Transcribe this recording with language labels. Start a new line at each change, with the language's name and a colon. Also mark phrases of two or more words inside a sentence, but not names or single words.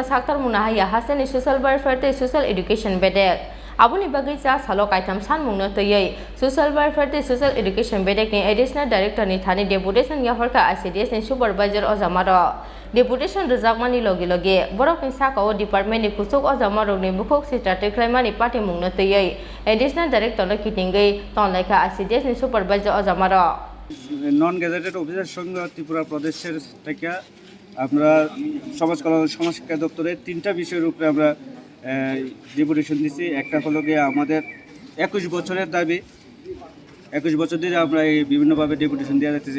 Kok Borok: saktar munahaya hasen ni
English: social welfare
Kok Borok: te
English: social education
Kok Borok: bedek aboni bagai cha salo kaitam sanmung no tuyai
English: social welfare
Kok Borok: te
English: social education
Kok Borok: bedek ni
English: additional director
Kok Borok: ni thani deputation yafarka ICDS ni supervisor ozamaro deputation rejakmani logi logi borok ni sakao department ni kusuk ozamaro ni bukuk sita tiklaimani party mung no tuyai
English: additional director
Kok Borok: no kitingei tonlaika ICDS ni supervisor ozamaro
English: non gazetted officer
Bangla: সংঘ ত্রিপুরা প্রদেশের থেকে আমরা সমাজ কল্যাণ সমাজশিক্ষা দপ্তরের তিনটা বিষয়ের উপরে আমরা ডেপুটেশন দিচ্ছি। একটা হলো গিয়ে আমাদের 21 বছরের দাবি, 21 বছর ধরে আমরা এই বিভিন্নভাবে ডেপুটেশন দেওয়া যাচ্ছি।